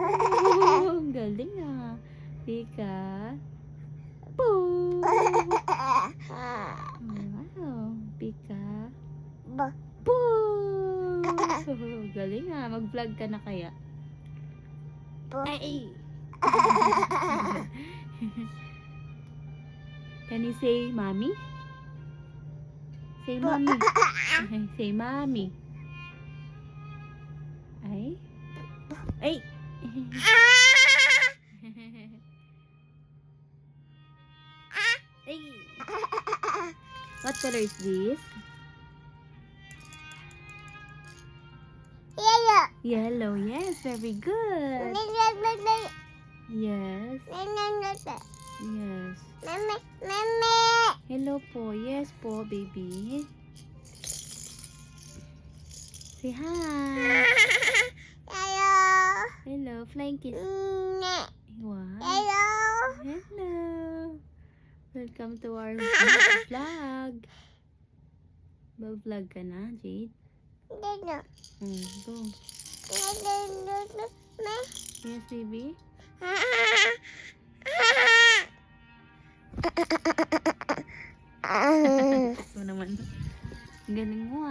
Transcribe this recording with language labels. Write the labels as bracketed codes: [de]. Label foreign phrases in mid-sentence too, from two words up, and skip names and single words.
[tl] Ang galing ah. Pika. Poo. Wow. Pika. Poo. Galing ah. Mag-vlog ka na kaya. Ay. [en] Can you say mommy? Say mommy. Say mommy. Ay. Ay. Ay. What color is this? Yellow. Yes, very good. Yes. Yes. Hello po. Yes po, baby. Say hi. Hello. Flying kiss. Wow. Hello. Welcome to our vlog. [tl] Mag-vlog ka na, Jade? [en] Go. Yes, baby. [tl] Ito naman. Galing